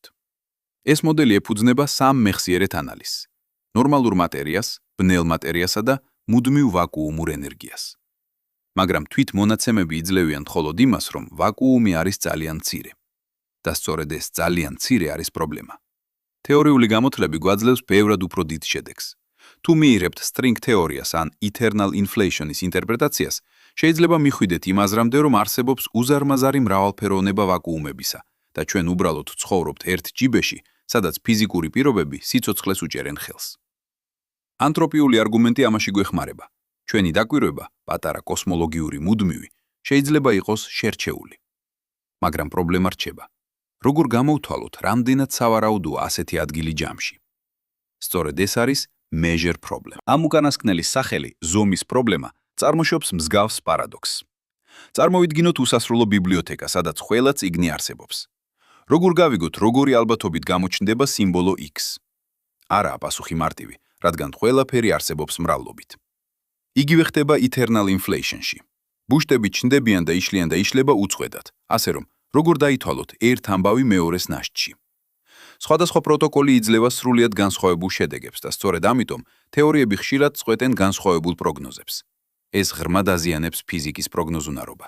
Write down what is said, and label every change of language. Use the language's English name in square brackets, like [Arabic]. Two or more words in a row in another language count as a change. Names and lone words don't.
[Georgian] ეს მოდელი ეფუძნება სამ მეხსიერეთ ანალიზს: ნორმალურ მატერიას, ბნელ მატერიასა და მუდმივ ვაკუუმურ ენერგიას. მაგრამ თვით მონაცემები იძლევიან მხოლოდ იმას, რომ ვაკუუმი არის ძალიან მცირე. და სწორედ ეს ძალიან მცირე არის პრობლემა. თეორიული გამოთვლები გვაძლევს ბევრად უფრო დიდ შედეგს. თუ მიიღებთ string თეორიას ან [English] eternal inflation- [Georgian] ის ინტერპრეტაციას, შეიძლება მიხვიდეთ იმ აზრამდე, რომ არსებობს უზარმაზარი მრავალფეროვნება ვაკუუმებისა და ჩვენ უბრალოდ ცხოვრობთ ერთ ჯიბეში, სადაც ფიზიკური პირობები სიცოცხლეს უჭერენ ხელს. ანთროპიული არგუმენტი ამაში გვეხმარება. ჩვენი დაკვირვება, პატარა კოსმოლოგიური მუდმივი, შეიძლება იყოს შერჩეული. მაგრამ პრობლემა რჩება. როგორ გამოვთვალოთ, რამდენად სავარაუდოა ასეთი ადგილი ჯამში? სწორედ ეს არის [English] measure problem. [Georgian] ამ უკანასკნელის სახელი, ზომის პრობლემა, წარმოშობს მსგავს პარადოქსს. წარმოვიდგინოთ უსასრულო ბიბლიოთეკა, სადაც ყველა წიგნი არსებობს. როგორ გავიგოთ, როგორი ალბათობით გამოჩნდება სიმბოლო X? არაა პასუხი მარტივი, რადგან ყველაფერი არსებობს მრავლობით. იგივე ხდება [English] eternal inflation- [Georgian] ში. ბუშტები ჩნდებიან და იშლება უწყვეტად, ასე რომ, როგორ დაითვალოთ ერთ ამბავი მეორეს ნაშთში. სხვადასხვა პროტოკოლი იძლევა სრულიად განსხვავებულ შედეგებს და სწორედ ამიტომ თეორიები ხშირად წყვეტენ განსხვავებულ პროგნოზებს. ეს ღრმად აზიანებს ფიზიკის პროგნოზუნარობას.